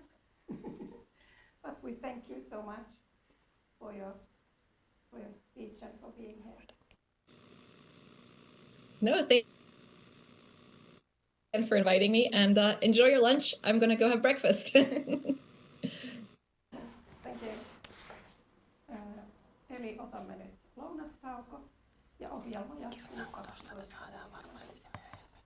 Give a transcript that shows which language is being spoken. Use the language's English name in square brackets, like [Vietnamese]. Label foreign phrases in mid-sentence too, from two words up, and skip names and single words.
[English] But we thank you so much for your speech and for being here. No, thank you for inviting me, and enjoy your lunch. I'm going to go have breakfast. Thank you. [Finnish] Eli otamme nyt lounastauko ja ohjelma jatkuu. Saadaan varmasti se myöhemmin.